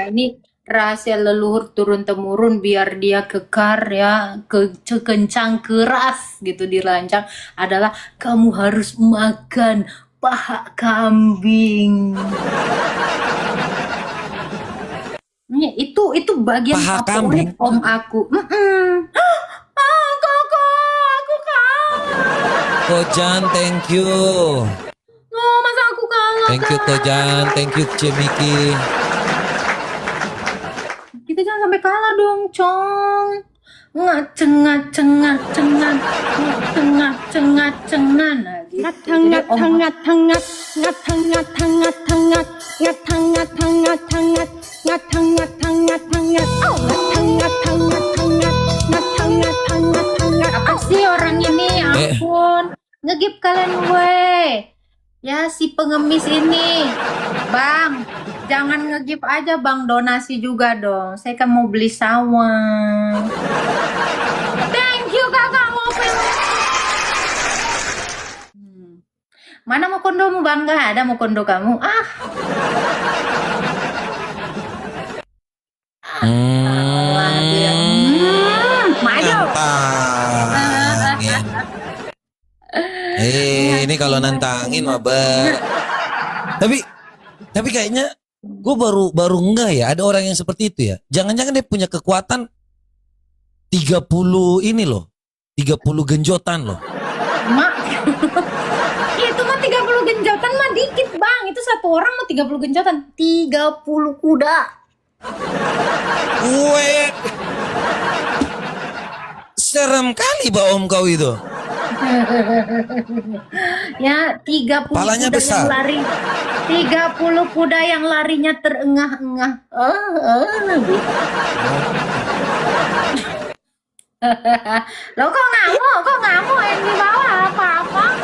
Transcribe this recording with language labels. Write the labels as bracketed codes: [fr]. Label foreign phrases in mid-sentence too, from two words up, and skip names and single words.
[id] Ini rahasia leluhur turun temurun biar dia kekar ya, kencang keras gitu dirancang adalah kamu harus makan paha kambing. Nih, itu bagian Paha favorit kambing? om aku. Koko, aku kalah. [en] Kojan, thank you. [id] Oh, masa aku kalah? [en] Thank you Kojan, thank you Cemiki. [id] Kita jangan sampai kalah dong, Cong. Ngacengan. Apa sih orang ini? Ya ampun. Ngegip kalian weh. Ya si pengemis ini. Bang, jangan ngegip aja Bang, donasi juga dong. Saya kan mau beli sawah. [en] Thank you [id] kakak mau Mana mau kondomu Bang? Gak ada mau kondo kamu. Maju. Nantang, ya. Ini kalau nantangin mah tapi kayaknya gue baru enggak ya ada orang yang seperti itu ya. Jangan-jangan dia punya kekuatan 30 ini loh. 30 genjotan loh. Mak. Itu mah 30 genjotan mah dikit Bang. Itu satu orang mah 30 genjotan. 30 kuda. Weh. Serem kali Om Kau itu. Ya 30 Palanya kuda besar. yang lari. 30 kuda yang larinya terengah-engah. Lo kok ngamuk yang di bawah apa-apa?